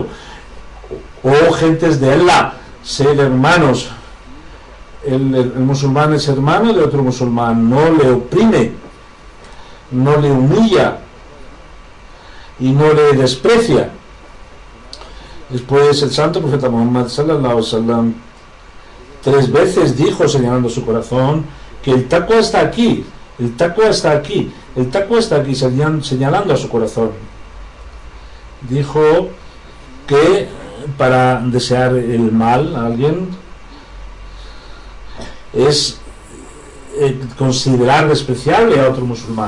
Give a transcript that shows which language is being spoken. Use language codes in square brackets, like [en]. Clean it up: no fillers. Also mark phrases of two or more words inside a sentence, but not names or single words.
[es] O gentes de Allah, ser hermanos. El musulmán es hermano de otro musulmán, no le oprime, no le humilla y no le desprecia. Después el santo profeta Muhammad [ar] صلى الله عليه وسلم [es] 3 veces dijo, señalando su corazón, que el taqwa está aquí, el taqwa está aquí, el taqwa está aquí, señalando a su corazón. Dijo que para desear el mal a alguien es considerar despreciable a otro musulmán.